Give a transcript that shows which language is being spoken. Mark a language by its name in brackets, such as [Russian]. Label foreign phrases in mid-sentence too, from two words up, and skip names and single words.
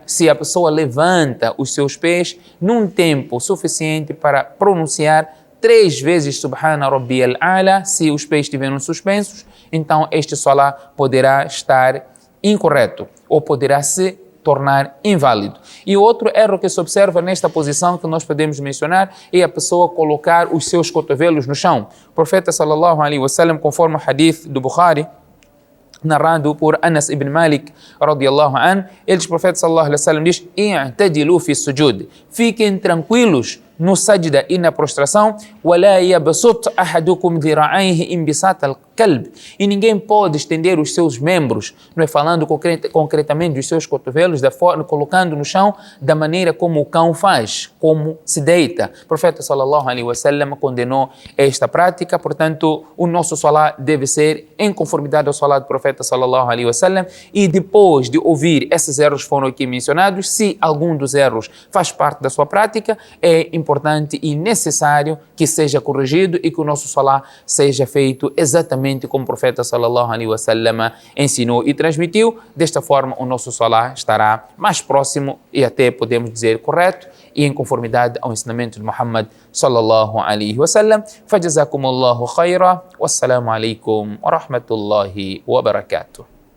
[Portuguese] Se a pessoa levanta os seus pés num tempo suficiente para pronunciar 3 vezes [Arabic] سبحان ربي الأعلى, [Portuguese] se os pés estiverem suspensos, então este salá poderá estar incorreto ou poderá se tornar inválido. E outro erro que se observa nesta posição que nós podemos mencionar é a pessoa colocar os seus cotovelos no chão. O profeta [Arabic] صلى الله عليه وسلم, [Portuguese] conforme o hadith do Bukhari, narrado por Anas ibn Malik [Arabic] رضي الله عنه, [Portuguese] o profeta [Arabic] صلى الله عليه وسلم [Portuguese] diz: [Arabic] "اعتدلوا في السجود", [Portuguese] fiquem tranquilos no sajda e na prostração, [Arabic] وَلَا يَبْسُطْ أَحَدُكُمْ ذِرَعَيْهِ إِنْبِسَاطَ الْكَلْبِ, [Portuguese] e ninguém pode estender os seus membros, não é, falando concretamente dos seus cotovelos, da forma, colocando no chão da maneira como o cão faz, como se deita. O profeta [Arabic] صلى الله عليه وسلم [Portuguese] condenou esta prática, portanto o nosso salá deve ser em conformidade ao salá do profeta [Arabic] صلى الله عليه وسلم, [Portuguese] e depois de ouvir esses erros foram aqui mencionados, se algum dos erros faz parte da sua prática, é importante e necessário que seja corrigido e que o nosso salá seja feito exatamente como o profeta [Arabic] صلى الله عليه وسلم [Portuguese] ensinou e transmitiu. Desta forma o nosso salá estará mais próximo e até podemos dizer correto e em conformidade ao ensinamento de Muhammad [Arabic] صلى الله عليه وسلم. فجزاكم الله خيرا. والسلام عليكم ورحمة الله وبركاته.